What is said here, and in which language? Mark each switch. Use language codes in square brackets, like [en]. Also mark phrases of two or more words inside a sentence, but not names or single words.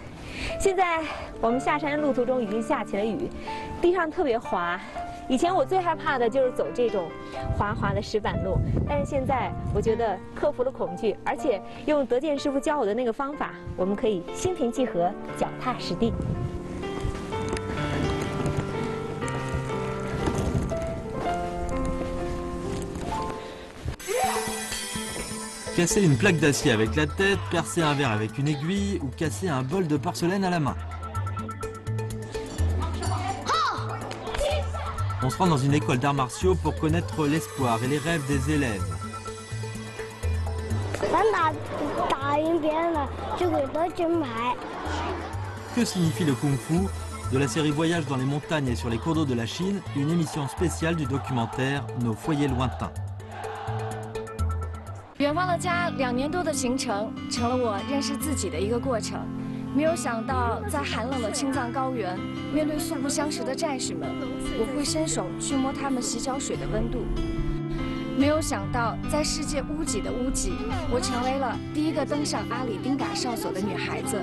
[zh] 现在我们下山路途中已经下起了雨，地上特别滑。以前我最害怕的就是走这种滑滑的石板路，但是现在我觉得克服了恐惧，而且用德建师傅教我的那个方法，我们可以心平气和，脚踏实地。 [fr] Casser une plaque d'acier avec la tête, percer un verre avec une aiguille ou casser un bol de porcelaine à la main. On se rend dans une école d'arts martiaux pour connaître l'espoir et les rêves des élèves. Que signifie le kung-fu? De la série Voyage dans les montagnes et sur les cours d'eau de la Chine, une émission spéciale du documentaire Nos foyers lointains. [zh] 远方的家2年多的行程，成了我认识自己的一个过程。没有想到，在寒冷的青藏高原，面对素不相识的战士们，我会伸手去摸他们洗脚水的温度。没有想到，在世界屋脊的屋脊，我成为了第一个登上阿里丁嘎哨所的女孩子。